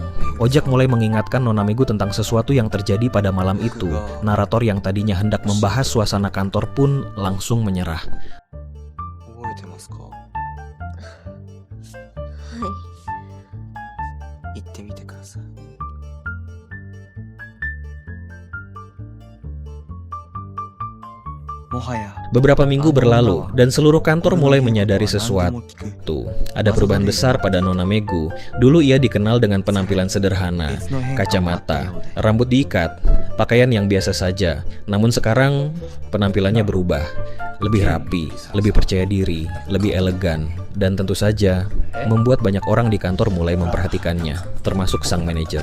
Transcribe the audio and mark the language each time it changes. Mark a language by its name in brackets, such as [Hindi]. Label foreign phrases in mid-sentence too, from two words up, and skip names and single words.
[Indonesian] Ojak mulai mengingatkan Nona Megu tentang sesuatu yang terjadi pada malam itu. Narator yang tadinya hendak membahas suasana kantor pun langsung menyerah. [Japanese] 覚えてますか言ってみてください ももはや [Indonesian] Beberapa minggu berlalu dan seluruh kantor mulai menyadari sesuatu. Ada perubahan besar pada Nona Megu. Dulu ia dikenal dengan penampilan sederhana, kacamata, rambut diikat, pakaian yang biasa saja. Namun sekarang penampilannya berubah. Lebih rapi, lebih percaya diri, lebih elegan, dan tentu saja membuat banyak orang di kantor mulai memperhatikannya, termasuk sang manajer.